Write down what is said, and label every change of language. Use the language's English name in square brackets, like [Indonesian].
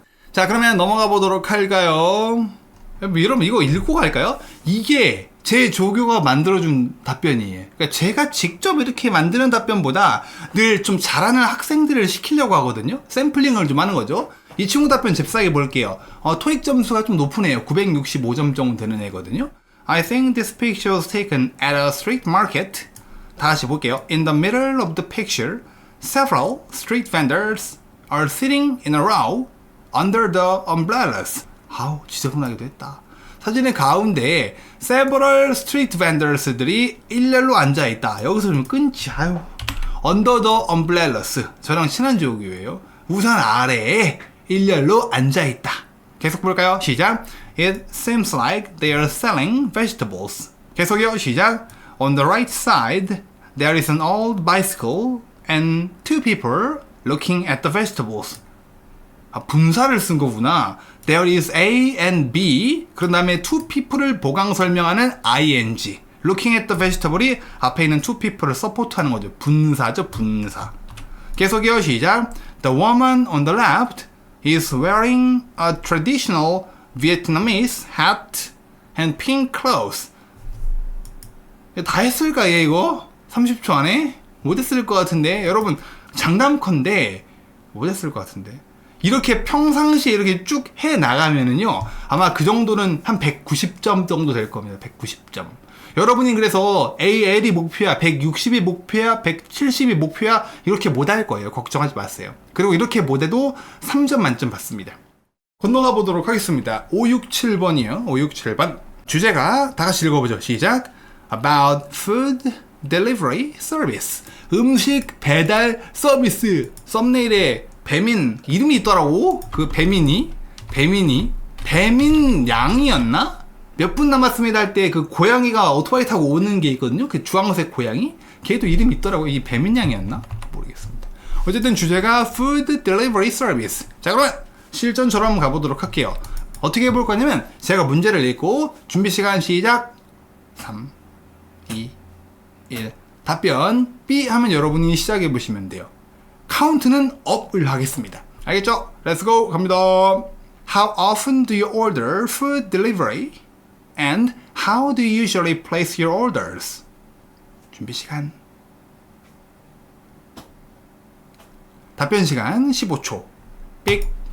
[Korean] 자, 그러면 넘어가 보도록 할까요? 여러분, 이거 읽고 갈까요? 이게 제 조교가 만들어준 답변이에요. 그러니까 제가 직접 이렇게 만드는 답변보다 늘 좀 잘하는 학생들을 시키려고 하거든요. 샘플링을 좀 하는 거죠. 이 친구 답변 잽싸게 볼게요. 토익 점수가 좀 높은 애예요. 965점 정도 되는 애거든요. [English] I think this picture was taken at a street market. [Korean] 다 같이 볼게요. [English] In the middle of the picture, several street vendors are sitting in a row under the umbrellas. [Korean] 지저분하기도 했다. 사진의 가운데 [English] several street vendors [Korean] 들이 일렬로 앉아있다. 여기서 좀 끊지. [English] under the umbrellas. [Korean] 저랑 친한 조교예요. 우산 아래에 일렬로 앉아있다. 계속 볼까요? 시작. [English] It seems like they are selling vegetables. [Korean] 계속요. 시작. [English] On the right side, there is an old bicycle and two people looking at the vegetables. [Korean] 아, 분사를 쓴 거구나. [English] There is A and B. [Korean] 그런 다음에 [English] two people [Korean] 을 보강 설명하는 ing. [English] Looking at the vegetable [Korean] 이 앞에 있는 two people을 서포트하는 거죠. 분사죠, 분사. 계속이요. 시작. [English] The woman on the left is wearing a traditional Vietnamese hat and pink clothes. [Korean] 다 했을까 얘 이거? 30초 안에? 못했을 것 같은데 여러분 장담컨대 못했을 것 같은데 이렇게 평상시에 이렇게 쭉 해나가면은요 아마 그 정도는 한 190점 정도 될 겁니다. 190점. 여러분이 그래서 AL이 목표야, 160이 목표야, 170이 목표야 이렇게 못할 거예요. 걱정하지 마세요. 그리고 이렇게 못해도 3점 만점 받습니다. 건너가 보도록 하겠습니다. 567번이요. 567번. 주제가 다 같이 읽어보죠. 시작. [English] About food delivery service. [Korean] 음식 배달 서비스. 썸네일에 배민 이름이 있더라고. 그 배민 양이었나? 몇 분 남았습니다 할 때 그 고양이가 오토바이 타고 오는 게 있거든요. 그 주황색 고양이. 걔도 이름이 있더라고. 이 배민 양이었나? 모르겠습니다. 어쨌든 주제가 [English] food delivery service. [Korean] 자, 그러면 실전처럼 가보도록 할게요. 어떻게 해볼 거냐면 제가 문제를 읽고 준비 시간 시작. 3, 2, 1. 답변 B 하면 여러분이 시작해 보시면 돼요. 카운트는 업을 하겠습니다. 알겠죠? [English] Let's go. [Korean] 갑니다. [English] How often do you order food delivery? And how do you usually place your orders? [Korean] 준비 시간. 답변 시간 15초. 삑.